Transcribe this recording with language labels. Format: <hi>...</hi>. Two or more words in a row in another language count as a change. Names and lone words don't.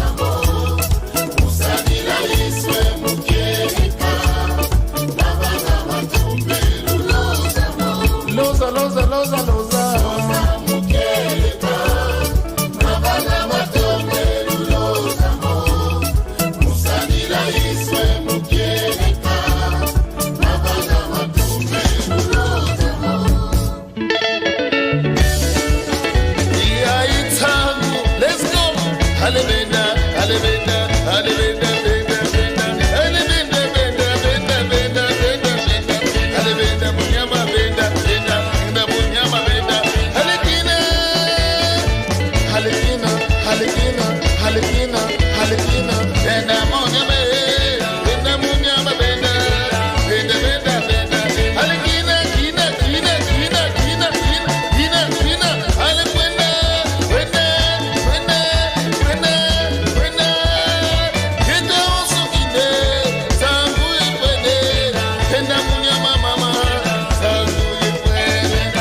<bem>mo musadila iswe mukeleka mabanga matombelu loza mo loza loza loza loza mukeleka mabanga matombelu loza mo musadila iswe mukeleka mabanga matombelu loza mo Yaitangu,</bem> <en>let's go.</en> <bem>Halibenda, halibenda, halibenda, benda, benda. Halibenda, benda, benda, benda, benda, benda. Halibenda, munyama, benda, benda, benda, munyama, benda. Halikina, halikina, halikina, halikina, halikina. Benda, munyama, benda, munyama, benda, benda, benda, benda. Halikina, kina, kina, kina, kina, kina, kina, kina. Halikwenda, kwenda, kwenda, kwenda, kwenda. Kenda usukinde, sanguye kwende. Kenda munyama mama, sanguye kwende.</bem>